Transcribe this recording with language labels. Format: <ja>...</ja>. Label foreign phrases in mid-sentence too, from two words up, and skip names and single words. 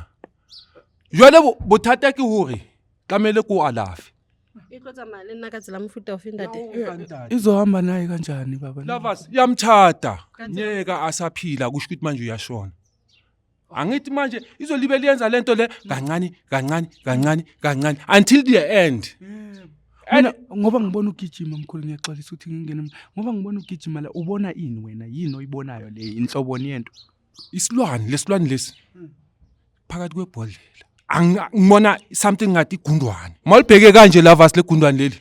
<st>Jwale bothata ke hore tlamele ko alafe. E tlo tsamaya le nna ka tsela mofuta ofe ntate?</st> <zu>Izohamba naye kanjani baba? Lovers yamthatha. Nyeka asaphila kusho ukuthi manje uyashona. Angithi manje izolibe liyenza lento le kancane</zu> <en>until the end.</en> <zu>Mina ngoba ngibona ugijima mkhulu ngiyaxolisa ukuthi ngingene ngoba ngibona ugijima la ubona ini wena yini oyibonayo le inhlobo yento Isilwane lesi phakathi kwebhodlela. Ngibona something ngathi igundwane. Malibheke kanje Lovers legundwane leli.</zu>